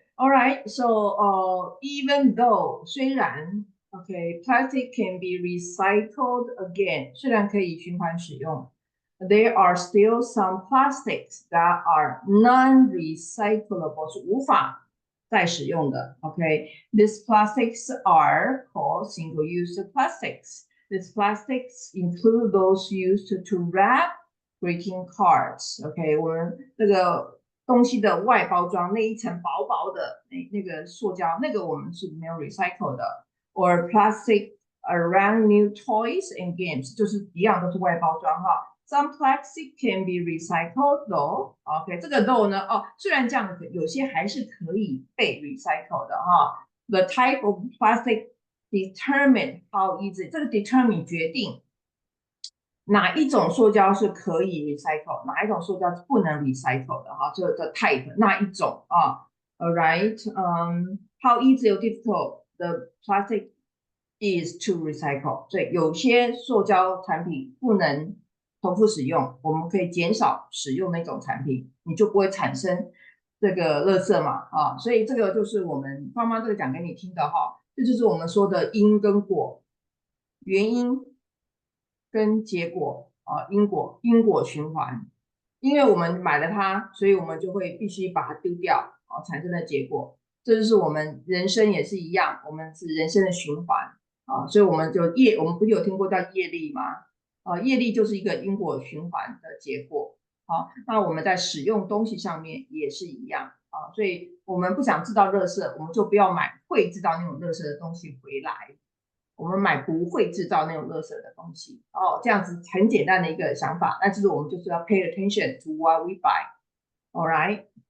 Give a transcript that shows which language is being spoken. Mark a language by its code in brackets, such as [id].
[en] All right, so even though 虽然 okay, plastic can be recycled again, [zh] 虽然可以循环使用 [en] there are still some plastics that are non-recyclable, [zh] 是无法再使用的 [en] okay, these plastics are called single-use plastics. These plastics include those used to wrap greeting cards. [zh] OK， 我们这个东西的外包装那一层薄薄的那个塑胶，那个我们是没有 recycle 的。 [en] Or plastic around new toys and games， [zh] 就是一样都是外包装哈。 [en] Some plastic can be recycled though. [zh] OK， 这个 though 呢，虽然这样有些还是可以被 recycle 的哈。 [en] The type of plastic determine how easy， [zh] 这个 determine 决定。哪一种塑胶是可以 recycle， 哪一种塑胶是不能 recycle 的哈？这个 type 那一种 [en] All right, how easy or difficult the plastic is to recycle？ [zh] 所以有些塑胶产品不能重复使用，我们可以减少使用那种产品，你就不会产生这个垃圾嘛所以这个就是我们芳芳这个讲给你听的哈，这就是我们说的因跟果，原因跟结果因果循环，因为我们买了它，所以我们就会必须把它丢掉产生的结果，这就是我们人生也是一样，我们是人生的循环所以我们就我们不是有听过叫业力吗？业力就是一个因果循环的结果那我们在使用东西上面也是一样所以我们不想制造垃圾，我们就不要买会制造那种垃圾的东西回来。我们买不会制造那种垃圾的东西哦，这样子很简单的一个想法。那就是我们就是要 [en] pay attention to what we buy, all right?